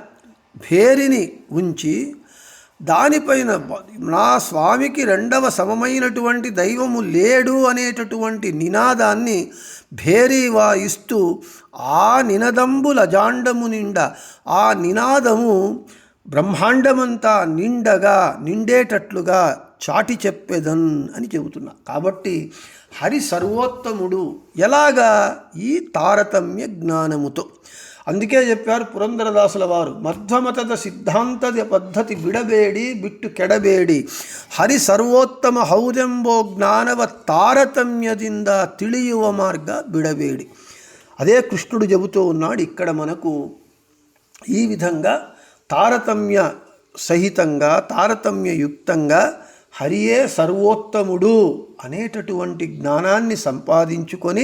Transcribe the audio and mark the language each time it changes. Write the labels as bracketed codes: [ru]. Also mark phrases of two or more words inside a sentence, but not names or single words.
[te] భేరిని ఉంచి దానిపైన నా స్వామికి రెండవ సమమైనటువంటి దైవము లేడు అనేటటువంటి నినాదాన్ని భేరీ వాయిస్తూ ఆ నినదంబుల జాండము నిండా, ఆ నినాదము బ్రహ్మాండమంతా నిండేటట్లుగా చాటి చెప్పేదన్ అని చెబుతున్నా. కాబట్టి హరి సర్వోత్తముడు ఎలాగా? ఈ తారతమ్య జ్ఞానముతో. అందుకే చెప్పారు పురందరదాసుల వారు, [kn] మధ్వమತದ ಸಿದ್ಧಾಂತದ ಪದ್ಧತಿ ಬಿಡಬೇಡಿ ಬಿಟ್ಟು ಕೆಡಬೇಡಿ, ಹರಿ ಸರ್ವೋತ್ತಮ ಹೌದೆಂಬೋ ಜ್ಞಾನವ తారతమ్యದಿಂದ ತಿಳಿಯುವ ಮಾರ್ಗ ಬಿಡಬೇಡಿ. [te] అదే కృష్ణుడు చెబుతూ ఉన్నాడు ఇక్కడ మనకు. ఈ విధంగా తారతమ్య సహితంగా తారతమ్యయుక్తంగా హరియే సర్వోత్తముడు అనేటటువంటి జ్ఞానాన్ని సంపాదించుకొని